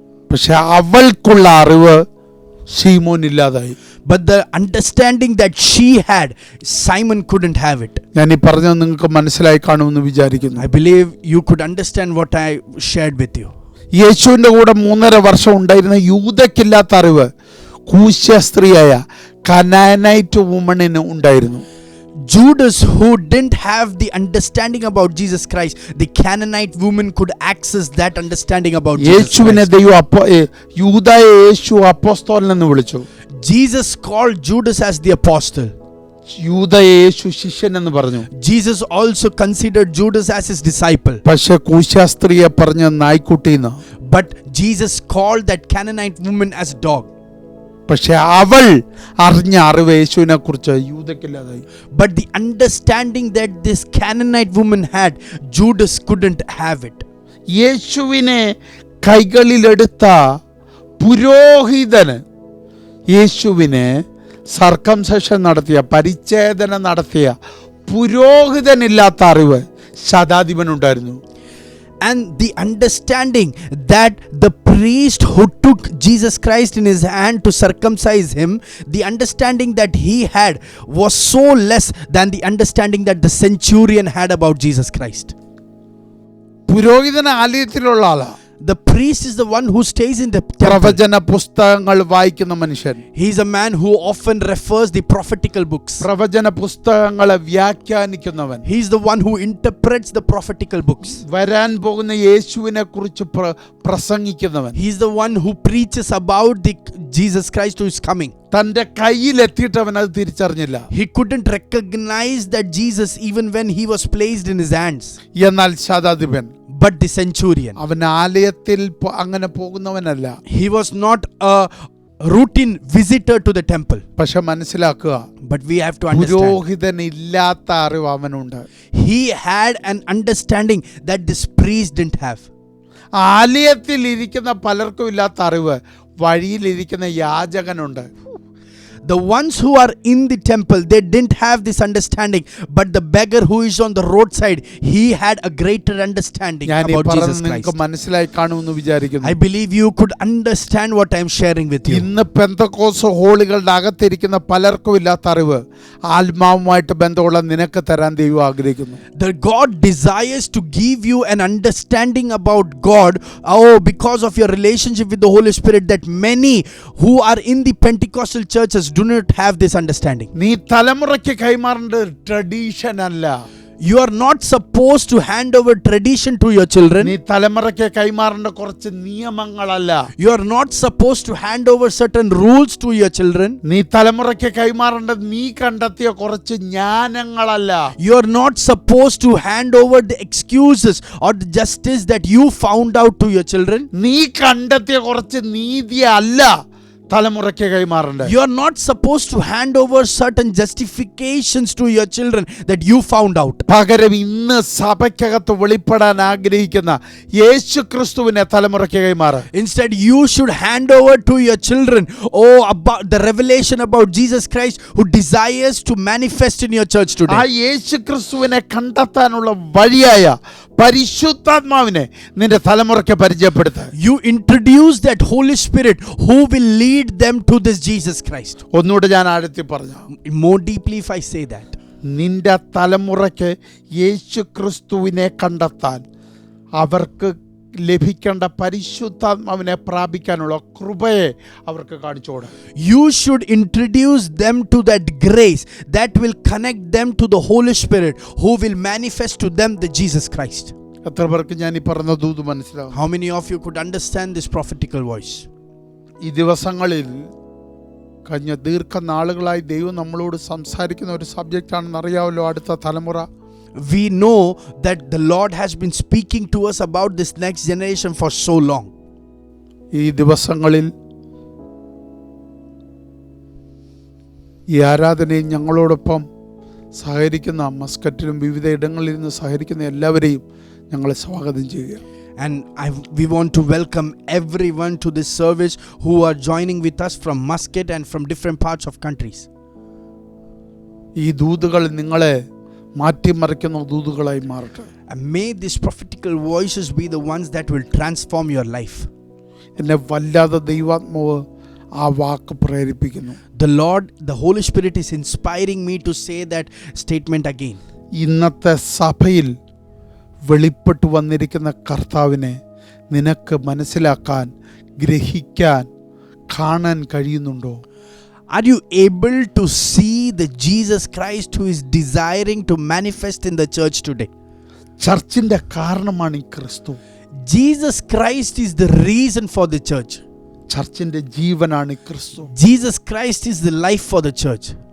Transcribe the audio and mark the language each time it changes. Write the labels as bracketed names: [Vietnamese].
[Malayalam] പക്ഷെ അവൾക്കുള്ള അറിവ് ശീമോനില്ലാതായി. [English] But the understanding that she had, Simon couldn't have it. [Malayalam] ഞാൻ ഈ പറഞ്ഞത് നിങ്ങൾക്ക് മനസ്സിലായി കാണുമെന്ന് വിചാരിക്കുന്നു. [English] I believe you could understand what I shared with you. [Malayalam] യേശുവിന്റെ കൂടെ 3.5 വർഷം ഉണ്ടായിരുന്ന യൂദയ്ക്കില്ലാത്ത അറിവ് കൂശ്യ സ്ത്രീയായ [English] Canaanite വുമണിന് [Malayalam] ഉണ്ടായിരുന്നു. [English] Judas, who didn't have the understanding about Jesus Christ, the Canaanite woman could access that understanding about Jesus [Malayalam] യേശുവിനെ [English] Christ. [Malayalam] ദൈവം യൂദയെ യേശു അപ്പോസ്തലൻ എന്ന് വിളിച്ചു. [English] Jesus called Judas as the apostle. [Malayalam] യൂദയെ യേശു ശിഷ്യൻ എന്ന് പറഞ്ഞു. [English] Jesus also considered Judas as his disciple. [Malayalam] പക്ഷെ കൂശ്യ സ്ത്രീയെ പറഞ്ഞ നായ്ക്കുട്ടിന്ന്. [English] But Jesus called that Canaanite woman as dog. [Malayalam] പക്ഷെ അവൾ അറിഞ്ഞ അറിവ് യേശുവിനെ കുറിച്ച് യൂദയ്ക്കില്ലാതായി. [English] But the understanding that this Canaanite woman had, Judas couldn't have it. [Malayalam] യേശുവിനെ കൈകളിലെടുത്ത പുരോഹിതന്, യേശുവിനെ സർക്കംസെഷൻ നടത്തിയ, പരിച്ഛേദന നടത്തിയ പുരോഹിതനില്ലാത്ത അറിവ് ശതാധിപനുണ്ടായിരുന്നു. [English] And the understanding that the priest who took Jesus Christ in his hand to circumcise him, the understanding that he had was so less than the understanding that the centurion had about Jesus Christ. [Malayalam] പുരോഹിതൻ ആലയത്തിലുള്ള ആളാ. [English] The priest is the one who stays in the temple. [Malayalam] പ്രവചന പുസ്തകങ്ങൾ വായിക്കുന്ന മനുഷ്യൻ. [English] He is a man who often refers the prophetical books. [Malayalam] പ്രവചന പുസ്തകങ്ങളെ വ്യാഖ്യാനിക്കുന്നവൻ. [English] He is the one who interprets the prophetical books. [Malayalam] വരാൻ പോകുന്ന യേശുവിനെ കുറിച്ച് പ്രസംഗിക്കുന്നവൻ. [English] He is the one who preaches about the Jesus Christ who is coming. [Malayalam] തന്റെ കയ്യിലെത്തിയിട്ട് അവൻ അത് തിരിച്ചറിഞ്ഞില്ല. [English] He couldn't recognize that Jesus even when he was placed in his hands. [Malayalam] എന്നാൽ ശതാധിപൻ, [English] But the centurion, [Malayalam] അവൻ ആലയത്തിൽ അങ്ങനെ പോകുന്നവനല്ല. [English] he was not a routine visitor to the temple. [Malayalam] പക്ഷെ മനസ്സിലാക്കുക, [English] But we have to understand, [Malayalam] പുരോഹിതൻ ഇല്ലാത്ത അറിവ് അവനുണ്ട്. [English] he had an understanding that this priest didn't have. [Malayalam] ആലയത്തിൽ ഇരിക്കുന്ന പലർക്കും ഇല്ലാത്ത അറിവ് വഴിയിലിരിക്കുന്ന യാചകനുണ്ട്. [English] The ones who are in the temple, they didn't have this understanding, but the beggar who is on the roadside, he had a greater understanding [Malayalam] ഞാൻ ഈ [English] about [Malayalam] പറഞ്ഞത് [English] Jesus [Malayalam] നിങ്ങൾക്ക് [English] Christ. [Malayalam] മനസ്സിലായി കാണുമെന്ന് വിചാരിക്കുന്നു. [English] I believe you could understand what I am sharing with you. [Malayalam] ഇന്ന് പെന്തക്കോസ് ഹോളുകളുടെ അകത്തിരിക്കുന്ന പലർക്കും ഇല്ലാത്ത അറിവ് ആത്മാവുമായിട്ട് ബന്ധമുള്ള നിനക്ക് തരാൻ ദൈവം ആഗ്രഹിക്കുന്നു. [English] That God desires to give you an understanding about God, because of your relationship with the Holy Spirit, that many who are in the Pentecostal churches do not have this understanding. [Malayalam] നീ തലമുറയ്ക്ക് കൈമാറേണ്ട tradition അല്ല. [English] You are not supposed to hand over tradition to your children. [Malayalam] നീ തലമുറയ്ക്ക് കൈമാറേണ്ട കുറച്ച് നിയമങ്ങളല്ല. [English] You are not supposed to hand over certain rules to your children. [Malayalam] നീ തലമുറയ്ക്ക് കൈമാറേണ്ടത് നീ കണ്ടെത്തിയ കുറച്ച് ജ്ഞാനങ്ങളല്ല. [English] You are not supposed to hand over the excuses or the justice that you found out to your children. [Malayalam] നീ കണ്ടെത്തിയ കുറച്ച് നീതി അല്ല തലമുറയ്ക്ക് കൈമാറേണ്ടത്. [English] You are not supposed to hand over certain justifications to your children that you found out. [Malayalam] പകരം ഇന്ന് സഭയ്ക്കകത്ത് വെളിപ്പെടാൻ ആഗ്രഹിക്കുന്ന യേശു ക്രിസ്തുവിനെ തലമുറയ്ക്ക് കൈമാറ. [English] Instead, you should hand over to your children about the revelation about Jesus Christ who desires to manifest in your church [Malayalam] ആ [English] today. [Malayalam] യേശു ക്രിസ്തുവിനെ കണ്ടെത്താനുള്ള വഴിയായ പരിശുദ്ധാത്മാവിനെ നിന്റെ തലമുറയ്ക്ക് പരിചയപ്പെടുത്ത. [English] You introduce that Holy Spirit who will lead them to this Jesus Christ. [Malayalam] ഒന്നുകൂടെ ഞാൻ ആഴത്തി പറഞ്ഞു. [English] More deeply if I say that. [Malayalam] നിന്റെ തലമുറയ്ക്ക് യേശു ക്രിസ്തുവിനെ കണ്ടെത്താൻ അവർക്ക് ലഭിക്കേണ്ട പരിശുദ്ധാത്മാവിനെ പ്രാപിക്കാനുള്ള കൃപയെ അവർക്ക് കാണിച്ചു കൊടുക്കണം. [English] You should introduce them to that grace that will connect them to the Holy Spirit who will manifest to them the Jesus Christ. [Malayalam] എത്ര പേർക്ക് ഞാൻ ഈ പറഞ്ഞ ദൂത് മനസ്സിലാവും? [English] How many of you could understand this prophetical voice? [Malayalam] ഈ ദിവസങ്ങളിൽ കഴിഞ്ഞ ദീർഘനാളുകളായി ദൈവം നമ്മളോട് സംസാരിക്കുന്ന ഒരു സബ്ജക്റ്റാണെന്ന് അറിയാമല്ലോ, അടുത്ത തലമുറ. [English] We know that the Lord has been speaking to us about this next generation for so long. [Malayalam] ഈ ദിവസങ്ങളിൽ ഈ ആരാധനയിൽ ഞങ്ങളോടൊപ്പം സഹകരിക്കുന്ന മസ്കറ്റിലും വിവിധ ഇടങ്ങളിൽ നിന്ന് സഹകരിക്കുന്ന എല്ലാവരെയും ഞങ്ങളെ സ്വാഗതം ചെയ്യുക. [English] And we want to welcome everyone to this service who are joining with us from Muscat and from different parts of countries. [Malayalam] ഈ ദൂതുകൾ നിങ്ങളെ മാറ്റിമറിക്കുന്ന ദൂതുകളായി മാറട്ടെ. [English] And may these prophetical voices be the ones that will transform your life. [Malayalam] എന്നെ വല്ലാതെ ദൈവാത്മാവ് ആ വാക്ക് പ്രേരിപ്പിക്കുന്നു. [English] The Holy Spirit is inspiring me to say that statement again. [Malayalam] ഇന്നത്തെ സഭയിൽ വെളിപ്പെട്ടു വന്നിരിക്കുന്ന കർത്താവിനെ നിനക്ക് മനസ്സിലാക്കാൻ, ഗ്രഹിക്കാൻ, കാണാൻ കഴിയുന്നുണ്ടോ? [English] Are you able to see the Jesus Christ who is desiring to manifest in the church today? [Malayalam] ചർച്ചിന്റെ കാരണമാണ് ഈ ക്രിസ്തു. [English] Jesus Christ is the reason for the church. [Malayalam] ചർച്ചിന്റെ ജീവനാണ് ക്രിസ്തു. [English] Jesus Christ is the life for the church.